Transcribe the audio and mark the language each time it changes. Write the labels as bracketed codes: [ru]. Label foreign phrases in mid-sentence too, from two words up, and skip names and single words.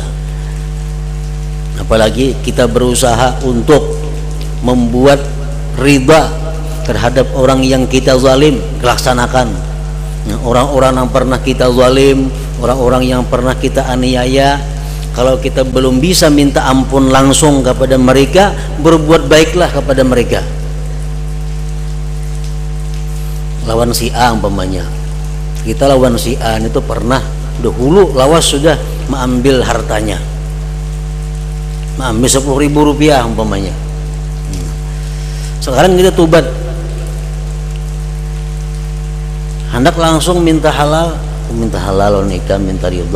[id] Apalagi kita berusaha untuk membuat riba terhadap orang yang kita zalim, laksanakan. Orang-orang yang pernah kita zalim, orang-orang yang pernah kita aniaya, kalau kita belum bisa minta ampun langsung kepada mereka, berbuat baiklah kepada mereka. Lawan si A umpamanya, kita lawan si A itu pernah dahulu lawas sudah mengambil hartanya, mengambil 10.000 rupiah umpamanya. Sekarang kita tobat, hendak langsung minta halal, minta halal nikah, minta ridha.